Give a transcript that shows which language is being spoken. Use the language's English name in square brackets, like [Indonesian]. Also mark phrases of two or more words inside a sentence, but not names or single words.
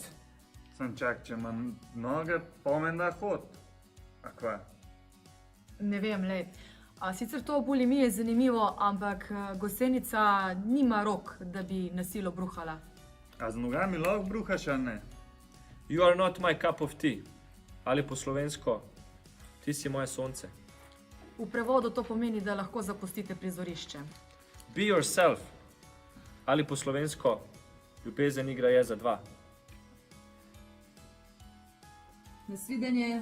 [Slovenian] Sem čak, če ima noge, pomen da hod. A kva? Ne vem, lej. Sicer to bulimije je zanimivo, ampak gosenica nima rok, da bi na silo bruhala. A z nogami lahko bruhaš, a ne? [English] You are not my cup of tea. [Slovenian] Ali po slovensko, ti si moje sonce. V prevodu to pomeni, da lahko zapustite prizorišče. [English] Be yourself. [Slovenian] Ali po slovensko, ljubezen igra je za dva. Nasvidenje.